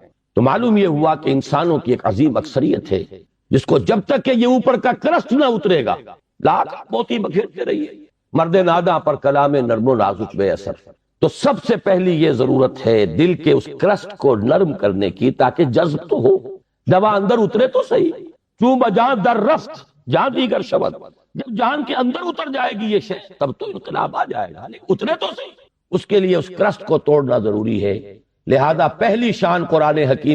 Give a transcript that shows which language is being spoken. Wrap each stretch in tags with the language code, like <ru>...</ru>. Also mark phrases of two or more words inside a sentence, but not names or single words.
<ur>تو معلوم یہ ہوا کہ انسانوں کی ایک عظیم اکثریت ہے جس کو جب تک کہ یہ اوپر کا کرسٹ نہ اترے گا، لاکھ موتی بکھیرتے رہیے، مرد ناداں پر کلام نرم و نازک بے اثر، تو سب سے پہلی یہ ضرورت ہے دل کے اس کرسٹ کو نرم کرنے کی، تاکہ جذب تو ہو، دوا اندر اترے تو صحیح۔</ur> <fa>چوں بجان در رفت جان دیگر شبد،</fa> <ur>جب جان کے اندر اتر جائے گی یہ شے تب تو انقلاب آ جائے گا، لیکن اترے تو صحیح۔ اس کے لیے اس کرسٹ کو توڑنا ضروری ہے۔ لہذا پہلی شان قرآن حکیم</ur>